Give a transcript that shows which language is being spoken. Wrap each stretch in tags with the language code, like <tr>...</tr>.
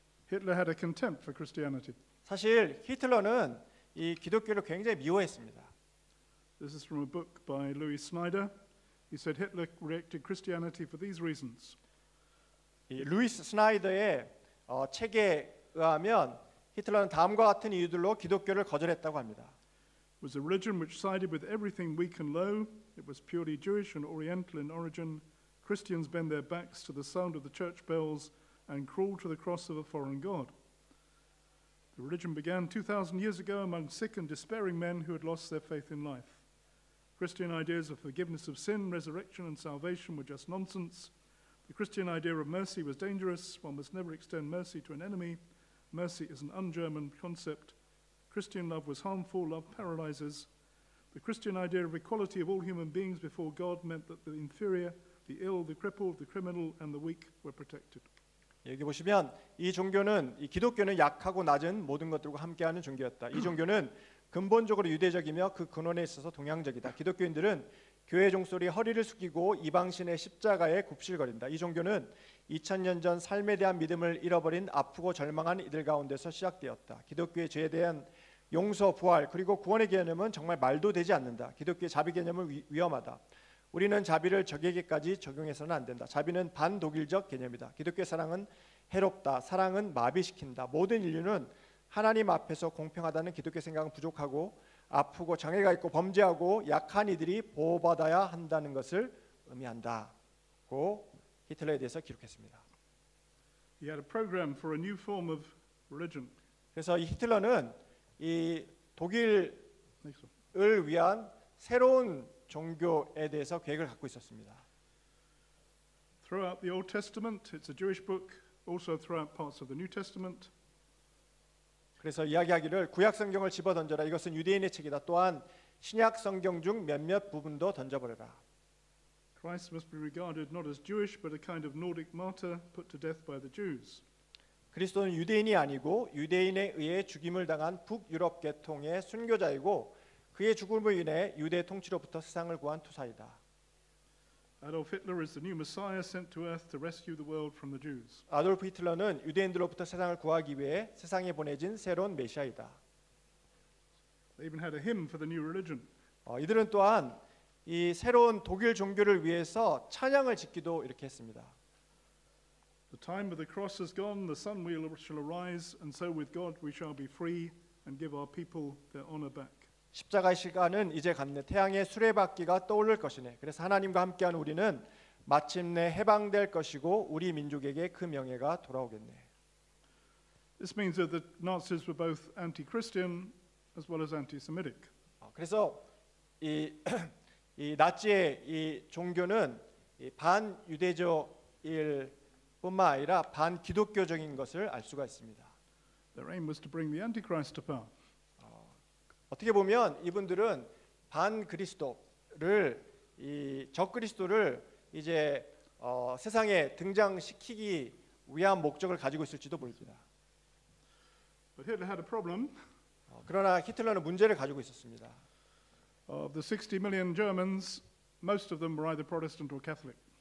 <en>Hitler had a contempt for Christianity.</en> <ko>사실 히틀러는 이 기독교를 굉장히 미워했습니다.</ko> <en>This is from a book by Louis Snyder. He said Hitler rejected Christianity for these reasons.</en> <ko>이 루이스 스나이더의 책에 의하면 히틀러는 다음과 같은 이유들로 기독교를 거절했다고 합니다.</ko> <en>It was a religion which sided with everything weak and low. It was purely Jewish and Oriental in origin. Christians bend their backs to the sound of the church bells and crawl to the cross of a foreign god. The The religion began 2,000 years ago among sick and despairing men who had lost their faith in life. Christian ideas of forgiveness of sin, resurrection, and salvation were just nonsense. The Christian idea of mercy was dangerous. One must never extend mercy to an enemy. Mercy is an un-German concept. Christian love was harmful. Love paralyzes. The Christian idea of equality of all human beings before God meant that the inferior, the ill, the crippled, the criminal, and the weak were protected.</en> <ko>여기 보시면 이 종교는 이 기독교는 약하고 낮은 모든 것들과 함께하는 종교였다. 이 종교는 근본적으로 유대적이며 그 근원에 있어서 동양적이다. 기독교인들은 교회 종소리에 허리를 숙이고 이방신의 십자가에 굽실거린다. 이 종교는 2000년 전 삶에 대한 믿음을 잃어버린 아프고 절망한 이들 가운데서 시작되었다. 기독교의 죄에 대한 용서, 부활, 그리고 구원의 개념은 정말 말도 되지 않는다. 기독교의 자비 개념은 위험하다. 우리는 자비를 적에게까지 적용해서는 안 된다. 자비는 반독일적 개념이다. 기독교의 사랑은 해롭다. 사랑은 마비시킨다. 모든 인류는 하나님 앞에서 공평하다는 기독교 생각은 부족하고 아프고 장애가 있고 범죄하고 약한 이들이 보호받아야 한다는 것을 의미한다고 히틀러에 대해서 기록했습니다.</ko> <en>He had a program for a new form of religion.</en> <ko>그래서 이 히틀러는 이 독일을</ko> <en>Next one.</en> <ko>위한 새로운 종교에 대해서 계획을 갖고 있었습니다.</ko> <en>Throughout the Old Testament, it's a Jewish book. Also throughout parts of the New Testament.</en> <ko>그래서 이야기하기를 구약 성경을 집어던져라. 이것은 유대인의 책이다. 또한 신약 성경 중 몇몇 부분도 던져버려라.</ko> <en>Christ must be regarded not as Jewish but a kind of Nordic martyr put to death by the Jews.</en> <ko>그리스도는 유대인이 아니고 유대인에 의해 죽임을 당한 북유럽 계통의 순교자이고 그의 죽음으로 인해 유대 통치로부터 세상을 구한 투사이다.</ko> <en>Adolf Hitler is the new Messiah sent to earth to rescue the world from the Jews.</en> <ko>아돌프 히틀러는 유대인들로부터 세상을 구하기 위해 세상에 보내진 새로운 메시아이다.</ko> <en>They even had a hymn for the new religion.</en> <ko>이들은 또한 이 새로운 독일 종교를 위해서 찬양을 짓기도 이렇게 했습니다.</ko> <en>The time of the cross is gone, the sun shall arise, and so with God we shall be free and give our people their honor back.</en> <ko>십자가의 시간은 이제 갔네. 태양의 수레바퀴가 떠오를 것이네. 그래서 하나님과 함께한 우리는 마침내 해방될 것이고 우리 민족에게 그 명예가 돌아오겠네.</ko> <en>This means that the Nazis were both anti-Christian as well as anti-Semitic.</en> <ko>그래서 이 나치의 이 종교는 반유대적일 뿐만 아니라 반기독교적인 것을 알 수가 있습니다.</ko> <en>Their aim was to bring the Antichrist to power.</en> <ko>어떻게 보면 이분들은 반그리스도를 이 적그리스도를 이제 세상에 등장시키기 위한 목적을 가지고 있을지도 모릅니다.</ko> <en>But Hitler had a problem.</en> <ko>그러나 히틀러는 문제를 가지고 있었습니다.</ko> <en>Of the 60 million Germans, most of them were either Protestant or Catholic.</en>